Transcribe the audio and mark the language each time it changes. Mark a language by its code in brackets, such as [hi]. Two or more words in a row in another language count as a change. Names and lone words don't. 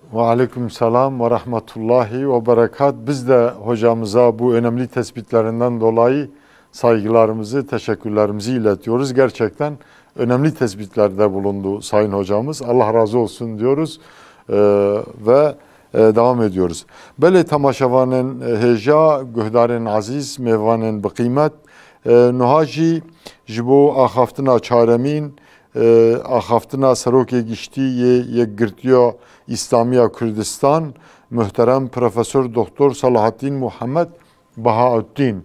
[ar] وعليكم السلام ورحمة الله وبركاته. [tr] Biz de hocamıza bu önemli tespitlerinden dolayı saygılarımızı, teşekkürlerimizi iletiyoruz. Gerçekten önemli tespitlerde bulundu Sayın Hocamız. Allah razı olsun diyoruz ve devam ediyoruz. [ku] Böyle tamaşavanın heja, guhdarın aziz, mevanın bıkıymet, nuhaji, jibo ahaftina çaremin, ahaftina serokê giştî yê Girtiya İslamiya Kürdistan, [tr] muhterem Profesör Doktor [ku] Salahattin Muhammed Bahauddin.